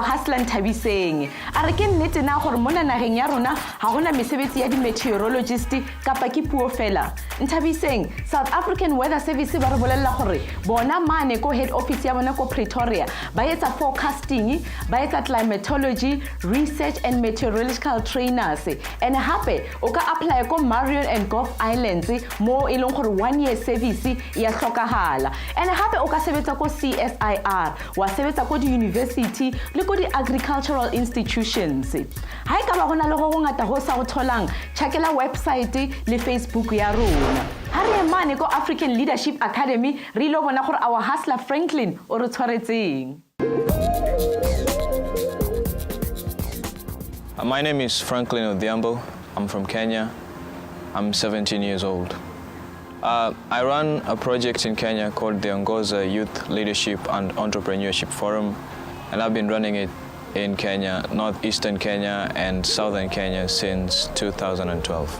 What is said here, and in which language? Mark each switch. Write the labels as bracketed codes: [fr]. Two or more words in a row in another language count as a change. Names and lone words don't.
[st] hustler Nthabiseng a re ke nnete na gore mona nageng ya rona ha gona mesebetsi ya di meteorologist kapa ke puo fela Nthabiseng South African Weather Service ba re bolella gore bona mane ko [en] head office [st] ya bona ko Pretoria ba etsa forecasting ba etsa [en] climatology research and meteorological trainers and [st] hape o ka apply ko Marion and Gulf Islands mo e leng gore [en] 1 year service [st] ya hlokahala and hape o ka sebetsa ko CSIR wa sebetsa ko di university le ko di [en] agricultural institutions [st] ha e ka ba gona le go ngata go sa go tholang checkela website le Facebook ya rona ha re mane ko African Leadership Academy re lo bona gore [en] our hustler [st] Franklin o re tshwaretseng [en] My name is Franklin Odhiambo. I'm from Kenya. I'm 17 years old. I run a project in Kenya called the Ongoza Youth Leadership and Entrepreneurship Forum, and I've been running it in Kenya, northeastern Kenya and southern Kenya since 2012.